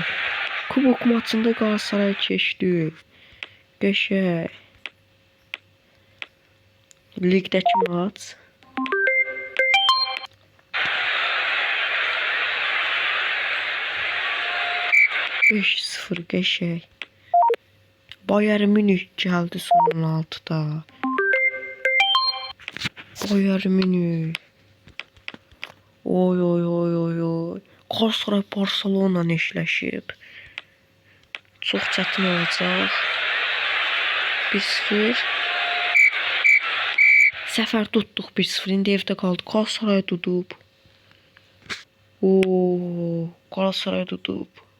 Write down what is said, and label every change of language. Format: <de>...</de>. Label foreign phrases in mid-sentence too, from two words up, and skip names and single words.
<az>Kubok maçında Galatasaray keçdi. Qəşəng. Ligdəki maç. Beş 0 qəşəng. Bayern Münih gəldi son 16'da. Bayern Münih. Oy oy oy oy oy. Galatasaray Barcelona eşləşib. Çox çətin olacaq. 1-0. Səfər tutduq 1-0. İndi evdə qaldı. Galatasaray tutub. Oo, Galatasaray tutub.</az>